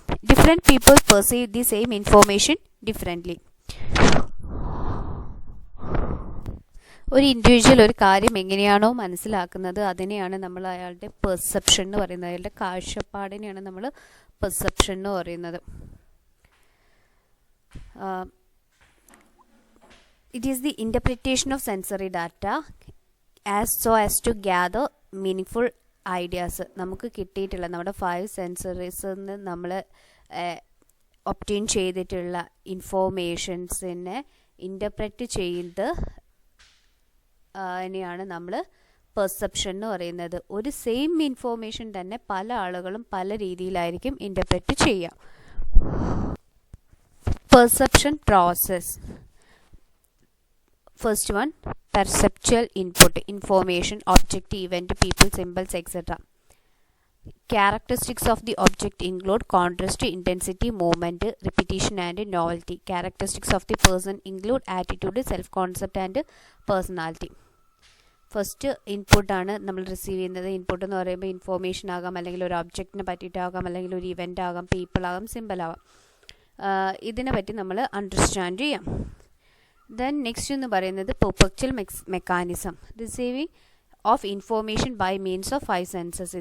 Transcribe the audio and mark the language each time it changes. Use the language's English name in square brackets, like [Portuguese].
[English] Different people perceive the same information differently. [Malayalam] ഒരു individual ഒരു കാര്യം എങ്ങനെയാണോ മനസ്സിലാക്കുന്നത് അതിനെയാണ് നമ്മൾ അയാളുടെ പെർസെപ്ഷൻ എന്ന് പറയുന്നത്. അയാളുടെ കാഴ്ചപ്പാടിനെയാണ് നമ്മൾ പെർസെപ്ഷൻ എന്ന് പറയുന്നത്. [English] It is the interpretation of sensory data as to gather meaningful ideas. [Malayalam] നമുക്ക് കിട്ടിയിട്ടുള്ള നമ്മുടെ 5 സെൻസറീസിൽ നിന്ന് നമ്മൾ ഒബ്റ്റെയിൻ ചെയ്തിട്ടുള്ള ഇൻഫോർമേഷൻസിനെ ഇൻ്റർപ്രറ്റ് ചെയ്ത് അതിനെയാണ് നമ്മൾ പെർസെപ്ഷൻ എന്ന് പറയുന്നത്. ഒരു സെയിം ഇൻഫോർമേഷൻ തന്നെ പല ആളുകളും പല രീതിയിലായിരിക്കും ഇൻ്റർപ്രറ്റ് ചെയ്യുക. Perception process. [English] First one, perceptual input, information, object, event, people, symbols, etc. Characteristics of the object include contrast, intensity, movement, repetition, and novelty. Characteristics of the person include attitude, self-concept, and personality. [Malayalam] First ഇൻപുട്ടാണ് നമ്മൾ receive ചെയ്യുന്നത്. Input എന്ന് പറയുമ്പോൾ information ആകാം, അല്ലെങ്കിൽ ഒരു ഒബ്ജക്റ്റിനെ പറ്റിയിട്ടാകാം, അല്ലെങ്കിൽ ഒരു ഇവൻ്റ് ആകാം, പീപ്പിൾ ആകാം, സിമ്പിൾ ആകാം. ഇതിനെ പറ്റി നമ്മൾ അണ്ടർസ്റ്റാൻഡ് ചെയ്യാം. [English] then next [Malayalam] എന്ന് പറയുന്നത് [English] Perceptual mechanism, receiving of information by means of 5 senses.